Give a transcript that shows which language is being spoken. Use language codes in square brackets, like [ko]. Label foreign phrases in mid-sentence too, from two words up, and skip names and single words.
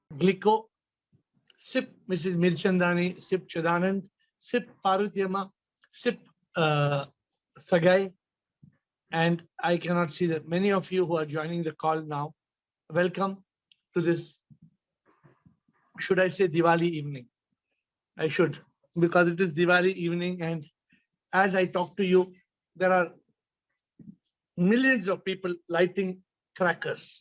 [en] Glicko, Sip Mrs. Mirchandani, Sip Chidanand, Sip Parvatiyama, Sip Sagai, and I cannot see that many of you who are joining the call now. Welcome to this, should I say Diwali evening? I should, because it is Diwali evening, and as I talk to you, there are millions of people lighting crackers.